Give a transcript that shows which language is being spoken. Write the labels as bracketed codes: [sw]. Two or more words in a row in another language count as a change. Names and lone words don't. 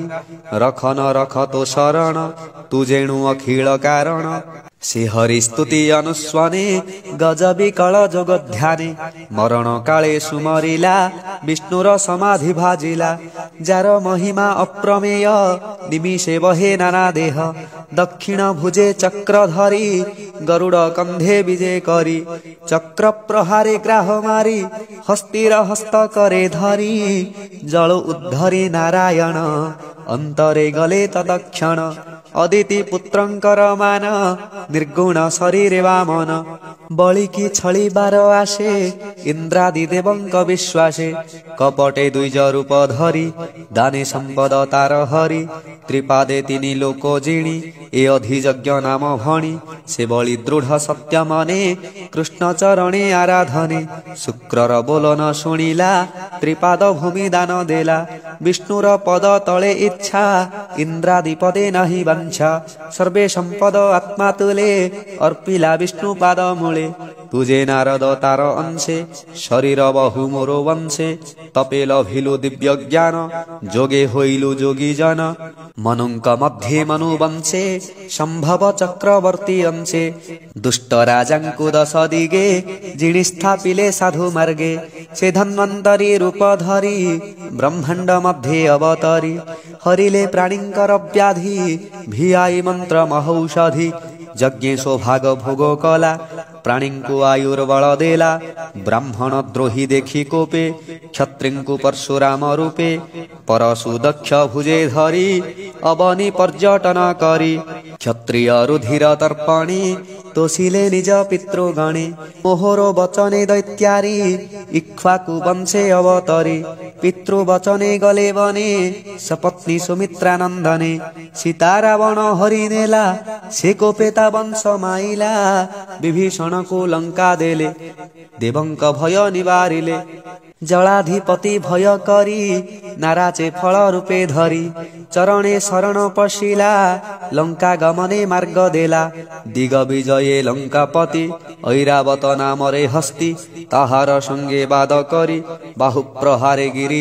[or] ରଖ ନ ରଖ ତୋ ଶରଣ ତୁ ଯେଣୁ ଅଖିଳ କାରଣ ସେ ହରି ସ୍ତୁତି ଅନୁସ୍ୱନେ ଗଜ ବିକଳ ଯୋଗ ଧ୍ୟାନେ ମରଣ କାଳେ ସୁମରିଲା ବିଷ୍ଣୁର ସମାଧି ଭାଜିଲା ଯାର ମହିମା ଅପ୍ରମେୟ ନିମିଷେ ବହେ ନାନା ଦେହ ଦକ୍ଷିଣ ଭୁଜେ ଚକ୍ର ଧରି ଗରୁଡ଼ କନ୍ଧେ ବିଜେ କରି ଚକ୍ର ପ୍ରହାରେ ଗ୍ରାହ ମାରି ହସ୍ତିର ହସ୍ତ କରେ ଧରି ଜଳ ଉଦ୍ଧରି ନାରାୟଣ ଅନ୍ତରେ ଗଲେ ତଦକ୍ଷଣ ଅଦିତି ପୁତ୍ରଙ୍କର ମାନ ନିର୍ଗୁଣ ଶରୀରେ ବାମନ ବଳିକି ଛଳି ବାର ଆସେ ଇନ୍ଦ୍ରାଦି ଦେବଙ୍କ ବିଶ୍ୱାସେ କପଟେ ଦ୍ୱିଜ ରୂପ ଧରି ଦାନେ ସମ୍ପଦ ତାର ହରି ତ୍ରିପାଦେ ତିନି ଲୋକ ଜିଣି ଏ ଅଧିଯଜ୍ଞ ନାମ ଭଣି ସେ ବଳି ଦୃଢ଼ ସତ୍ୟ ମନେ କୃଷ୍ଣ ଚରଣେ ଆରାଧନେ ଶୁକ୍ରର ବୋଲନ ଶୁଣିଲା ତ୍ରିପାଦ ଭୂମି ଦାନ ଦେଲା ବିଷ୍ଣୁର ପଦ ତଳେ ଇଚ୍ଛା ଇନ୍ଦ୍ରାଦି ପଦେ ନାହିଁ ବଂଶା ସର୍ବେ ସମ୍ପଦ ଆତ୍ମା ତୁଳେ ଅର୍ପିଲା ବିଷ୍ଣୁ ପାଦ ମୂଳେ ତୁଝେ ନାରଦ ତାର ଅଂଶେ ଶରୀର ବହୁ ମୋରୋ ବଂଶେ ତପେ ଲଭିଲୁ ଦିବ୍ୟ ଜ୍ଞାନ ଯୋଗେ ହୋଇଲୁ ଯୋଗୀ ଜନ ମନୁଙ୍କ ମଧ୍ୟେ ମନୁ ବଂଶେ ସମ୍ଭବ ଚକ୍ରବର୍ତ୍ତୀ ଅଂଶେ ଦୁଷ୍ଟ ରାଜାଙ୍କୁ ଦଶ ଦିଗେ ଜିଣି ସ୍ଥାପିଲେ ସାଧୁ ମାର୍ଗେ ସେ ଧନ୍ୱନ୍ତରୀ ରୂପ ଧରି ବ୍ରହ୍ମାଣ୍ଡ ମଧ୍ୟେ ଅବତରି ହରିଲେ ପ୍ରାଣୀଙ୍କର ବ୍ୟାଧି ଭିଆଇ ମନ୍ତ୍ର ମହୌଷଧି ଯଜ୍ଞେ ସୌଭାଗ ଭୋଗ କଳା ପ୍ରାଣୀ କୋ ଆୟୁର୍ବଳ ଦେଲା ବ୍ରାହ୍ମଣ ଦ୍ରୋହୀ ଦେଖି କୋପେ କ୍ଷତ୍ରିଙ୍କୁ ପରଶୁରାମ ରୂପେ ପରଶୁ ଦକ୍ଷ ଭୁଜେ ଧରି ଅବନୀ ପର୍ଯ୍ୟଟନ କରି କ୍ଷତ୍ରିୟ ରୁଧିର ତର୍ପଣି ତୋଷିଲେ ନିଜ ପିତୃଗଣେ ମୋହରୋ ବଚନେ ଦୈତ୍ୟାରି ଇକ୍ଷ୍ୱାକୁ ବଂଶେ ଅବତରି ପିତୃବଚନେ ଗଲେ ବନେ ସପତ୍ନୀ ସୁମିତ୍ରାନନ୍ଦନେ ସୀତା ରାବଣ ହରି ନେଲା ସେ କୋପେତା ବଂଶ ମାଇଲା ବିଭୀଷଣ କୋ ଲଙ୍କା ଦେଲେ ଦେବଙ୍କ ଭୟ ନିବାରିଲେ ଜଳାଧିପତି ଭୟ କରି ନାରାଚେ ଫଳ ରୂପେ ଧରି ଚରଣେ ଶରଣ ପଶିଲା ଲଙ୍କା ଗମନେ ମାର୍ଗ ଦେଲା ଦିଗ ବିଜୟେ ଲଙ୍କାପତି ଐରାବତ ନାମ ରେ ହସ୍ତୀ ତାହାର ସଙ୍ଗେ ବାଦ କରି ବାହୁ ପ୍ରହାରେ ଗିରି